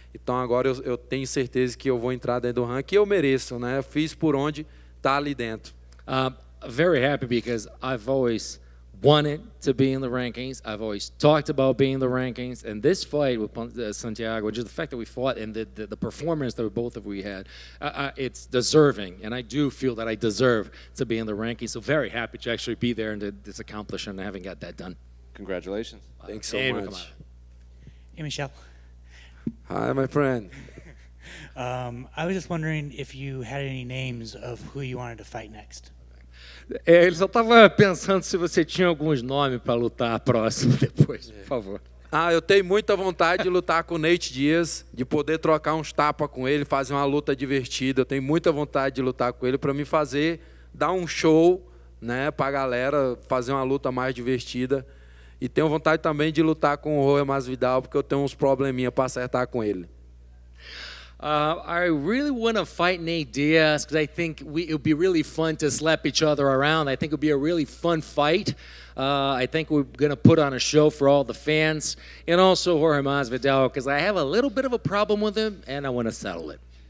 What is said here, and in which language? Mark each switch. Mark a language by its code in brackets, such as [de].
[pt] Então agora eu tenho certeza que eu vou entrar dentro do ranking e eu mereço, né? Eu fiz por onde está ali dentro. [en] Very happy because I've always wanted to be in the rankings. I've always talked about being in the rankings. And this fight with Santiago, just the fact that we fought and the performance that both of we had, it's deserving. And I do feel that I deserve to be in the rankings. So very happy to actually be there and to this accomplishment and having got that done. Congratulations. Thanks so much. Hey, Michel. Hi, my friend. I was just wondering if you had any names of who you wanted to fight next. [pt] Ele só estava pensando se você tinha alguns nomes para lutar próximo depois, por favor. Eu tenho muita vontade de lutar com o Nate Diaz, de poder trocar uns tapas com ele, fazer uma luta divertida. Eu tenho muita vontade de lutar com ele para me fazer, dar um show, né, para a galera, fazer uma luta mais divertida. E tenho vontade também de lutar com o Holm Masvidal, porque eu tenho uns probleminha para acertar com ele. [en] I really want to fight Nate Diaz because I think it would be really fun to slap each other around. I think it would be a really fun fight. I think we're going to put on a show for all the fans. And also Jorge Masvidal because I have a little bit of a problem with him and I want to settle it.